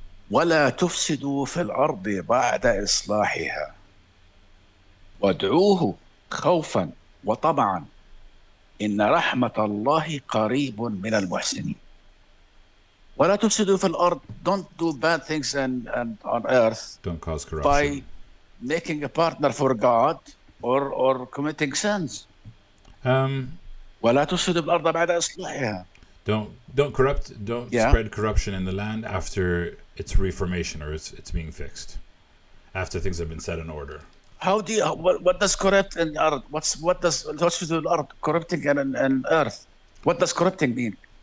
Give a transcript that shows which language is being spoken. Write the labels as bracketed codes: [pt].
[ar] ولا تفسدوا في الأرض بعد إصلاحها وادعوه خوفا وطمعا إن رحمة الله قريب من المحسنين. ولا تفسدوا في الأرض. [en] Don't do bad things and on earth Don't cause by corruption. making a partner for God or committing sins. Um, [ar] ولا تفسدوا في الأرض بعد إصلاحها. [en] don't Yeah. spread corruption in the land after its reformation or it's being fixed, after things have been set in order. How do you, what does corrupt in earth? What does [ar] تفسد الأرض [en] corrupting in earth? What does corrupting mean?